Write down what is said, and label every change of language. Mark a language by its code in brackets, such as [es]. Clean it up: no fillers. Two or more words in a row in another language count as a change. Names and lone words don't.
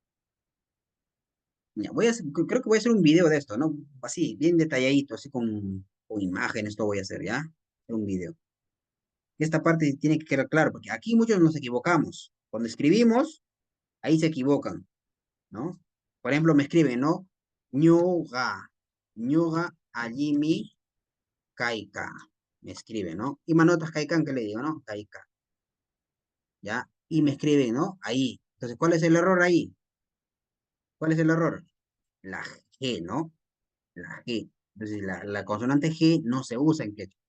[es] Ya, creo que voy a hacer un video de esto, ¿no? Así, bien detalladito, así con imágenes, todo voy a hacer, ¿ya? Hacer un video. Esta parte tiene que quedar claro, porque aquí muchos nos equivocamos. Cuando escribimos, Ahí se equivocan, ¿no? Por ejemplo, me escriben, ¿no? [qu] Ñuga, ñuga allimi kaika. [es] Me escriben, ¿no? Y [qu] manotas kaikan, [es] ¿qué le digo, no? Kaika. ¿Ya? Y me escriben, ¿no? Ahí. Entonces, ¿cuál es el error ahí? ¿Cuál es el error? La G, ¿no? La G. Entonces, la consonante G no se usa en quechua.